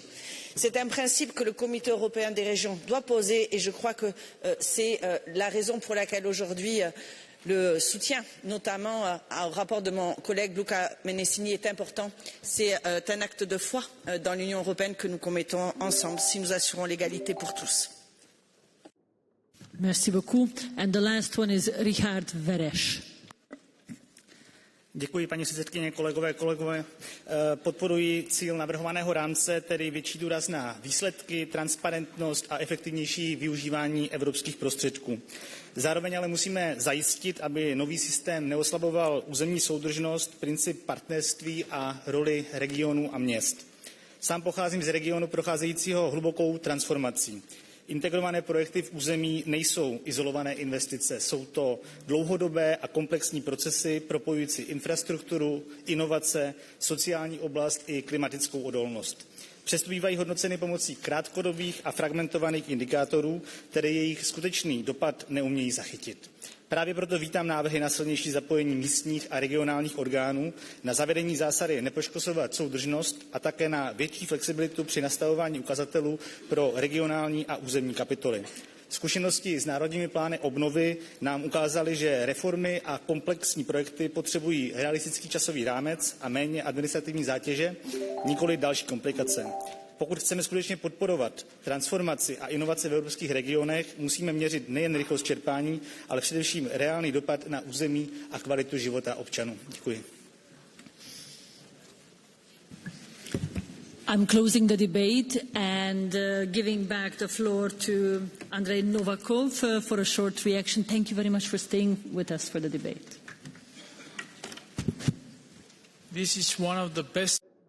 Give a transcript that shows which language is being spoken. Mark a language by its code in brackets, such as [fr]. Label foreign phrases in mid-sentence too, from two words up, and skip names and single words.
[fr] C'est un principe que le Comité européen des régions doit poser et je crois que c'est la raison pour laquelle aujourd'hui le soutien, notamment au rapport de mon collègue Luca Menessini, est important. C'est un acte de foi dans l'Union européenne que nous commettons ensemble si nous assurons l'égalité pour tous. Merci beaucoup. [en] And the last one is Richard Vereš. [cs] Děkuji, paní předsedkyně, kolegové. Podporuji cíl navrhovaného rámce, tedy větší důraz na výsledky, transparentnost a efektivnější využívání evropských prostředků. Zároveň ale musíme zajistit, aby nový systém neoslaboval územní soudržnost, princip partnerství a roli regionů a měst. Sám pocházím z regionu procházejícího hlubokou transformací. Integrované projekty v území nejsou izolované investice, jsou to dlouhodobé a komplexní procesy propojující infrastrukturu, inovace, sociální oblast i klimatickou odolnost. Přesto bývají hodnoceny pomocí krátkodobých a fragmentovaných indikátorů, které jejich skutečný dopad neumějí zachytit. Právě proto vítám návrhy na silnější zapojení místních a regionálních orgánů, na zavedení zásady nepoškozovat soudržnost a také na větší flexibilitu při nastavování ukazatelů pro regionální a územní kapitoly. Zkušenosti s národními plány obnovy nám ukázaly, že reformy a komplexní projekty potřebují realistický časový rámec a méně administrativní zátěže, nikoli další komplikace. Pokud chceme skutečně podporovat transformaci a inovace v evropských regionech, musíme měřit nejen rychlost čerpání, ale především reálný dopad na území a kvalitu života občanů. Děkuji. [en] I'm closing the debate and giving back the floor to Andrey Novakov for a short reaction. Thank you very much for staying with us for the debate. This is one of the best.